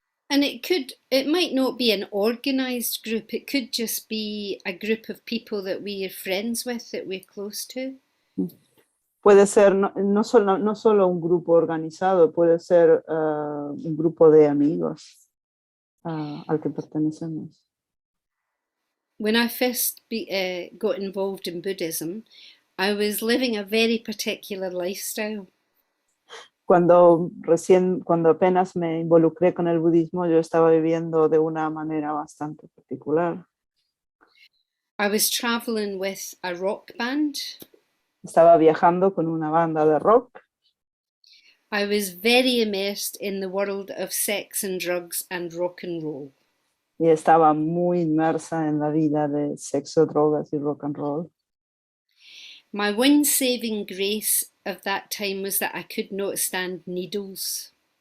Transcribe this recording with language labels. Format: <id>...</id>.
<en>And it might not be an organized group, it could just be a group of people that we are friends with, that we're close to.</en> <es>Puede ser no solo un grupo organizado, puede ser un grupo de amigos al que pertenecemos.</es> <en>When I first got involved in Buddhism, I was living a very particular lifestyle.</en> <es>Cuando apenas me involucré con el budismo, yo estaba viviendo de una manera bastante particular.</es> <en>I was traveling with a rock band.</en> <es>Estaba viajando con una banda de rock.</es> <en>I was very immersed in the world of sex and drugs and rock and roll.</en> <es>Y estaba muy inmersa en la vida de sexo, drogas y rock and roll.</es> <en>My one saving grace of that time was that I could not stand needles.</en>